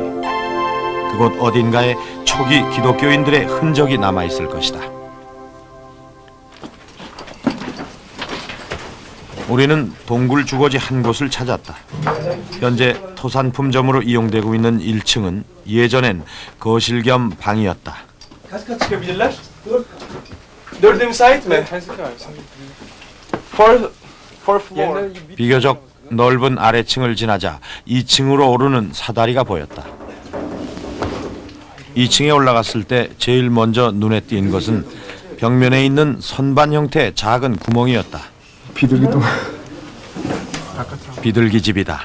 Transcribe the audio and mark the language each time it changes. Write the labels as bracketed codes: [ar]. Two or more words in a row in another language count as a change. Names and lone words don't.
[ko] 그곳 어딘가에 초기 기독교인들의 흔적이 남아있을 것이다. 우리는 동굴 주거지 한 곳을 찾았다. 현재 토산품점으로 이용되고 있는 1층은 예전엔 거실 겸 방이었다. [tr] Kaç kat çıkabilirler? 4'e müsait mi? [en] Four floor. [ko] 비교적 넓은 아래층을 지나자 2층으로 오르는 사다리가 보였다. 2층에 올라갔을 때 제일 먼저 눈에 띈 것은 벽면에 있는 선반 형태의 작은 구멍이었다. 비둘기도 비둘기집이다.